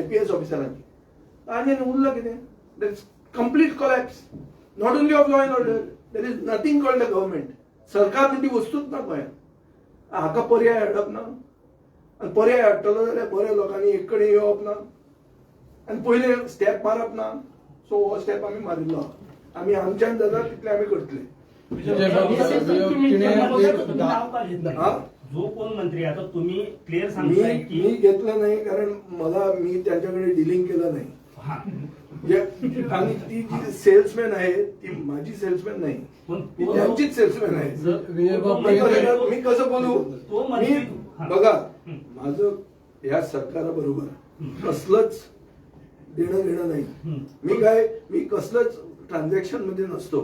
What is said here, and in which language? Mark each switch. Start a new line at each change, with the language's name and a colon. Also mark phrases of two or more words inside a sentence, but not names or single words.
Konkani: IPS ऑफिसरांची आनी उरलां कितें
English: there is complete collapse not only of law and order there is nothing called the government
Konkani: सरकार म्हणटी वस्तूच ना गोंयांत हाका पर्याय हाडप ना आनी पर्याय हाडटलो जाल्यार बऱ्या लोकांनी एक कडेन येवप ना आनी पयले स्टेप मारप ना सो हो स्टेप आमी मारिल्लो आहा आमी आमच्यान जाता तितले आमी करतले
Marathi: जो कोण मंत्री आता तुम्ही क्लिअर सांगताय की मी घेतलं नाही कारण मी त्यांच्याकडे डिलिंग केलं नाही आणि ती जी सेल्समॅन आहे ती माझी सेल्समॅन नाही ती त्यांचीच सेल्समॅन आहे मी कसं बोलू मी बघा माझं या सरकाराबरोबर कसलंच देणं घेणं नाही मी कसलंच ट्रान्झॅक्शन मध्ये नसतो